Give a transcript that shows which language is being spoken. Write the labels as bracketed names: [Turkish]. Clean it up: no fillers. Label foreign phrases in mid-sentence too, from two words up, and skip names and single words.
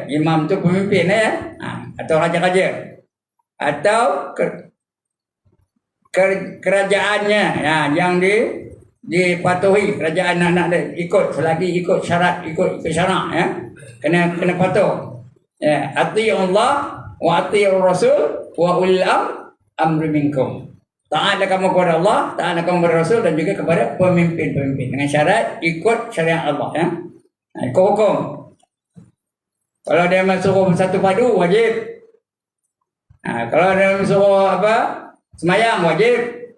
[Malay] Imam tu pemimpin ya. Atau raja-raja. Atau kerajaannya yang dipatuhi. Kerajaan nak ikut, selagi ikut syarat, ikut syarak ya. Kena patuh. [Arabic] Ya, أطيعوا الله وأطيعوا الرسول وأولي الأمر منكم. [Malay] Taatlah kamu kepada Allah, taatlah kamu kepada Rasul dan juga kepada pemimpin-pemimpin dengan syarat ikut syariat Allah ya. Ikut hukum. Kalau dia suruh satu padu wajib. Kalau dia suruh semayang wajib.